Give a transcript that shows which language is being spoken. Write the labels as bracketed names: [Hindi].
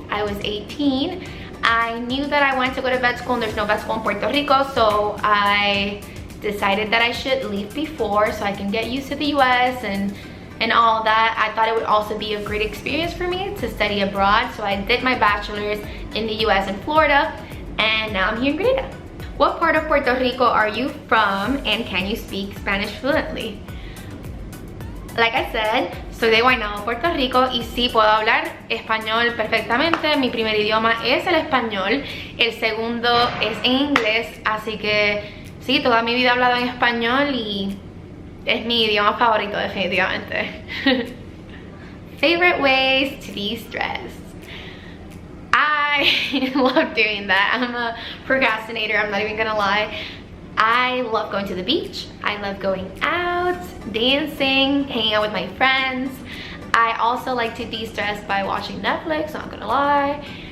[English] I was 18. I knew that I wanted to go to vet school, and there's no vet school in Puerto Rico, so I decided that I should leave before so I can get used to the US and all that. I thought it would also be a great experience for me to study abroad, so I did my bachelor's in the US in Florida, and now I'm here in Grenada. What part of Puerto Rico are you from, and can you speak Spanish fluently? Like I said, [Spanish] soy de Guaynabo, Puerto Rico, y sí puedo hablar español perfectamente. Mi primer idioma es el español, el segundo es en inglés, así que sí, toda mi vida he hablado en español y es mi idioma favorito definitivamente. [English] Favorite ways to de-stress? I love doing that. I'm a procrastinator, I'm not even gonna lie. I love going to the beach. I love going out, dancing, hanging out with my friends. I also like to de-stress by watching Netflix, not gonna lie.